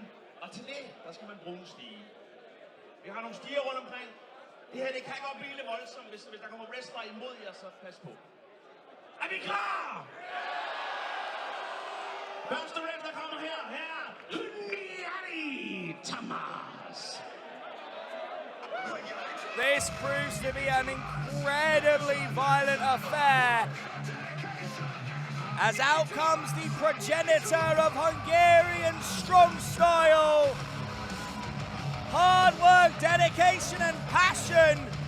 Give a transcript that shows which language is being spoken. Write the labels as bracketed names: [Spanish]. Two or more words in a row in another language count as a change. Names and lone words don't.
[Danish] Og til det, der skal man bruge en stige. Vi har nogle stiger rundt omkring. Det her, det kan godt blive lidt voldsomt, hvis der kommer wrestler imod jer, så pas på. Er vi klar? Første wrestler kommer her. Hunyadi, Tamás. [English] This proves to be an incredibly violent affair, as out comes the progenitor of Hungarian strong style. Hard work, dedication and passion.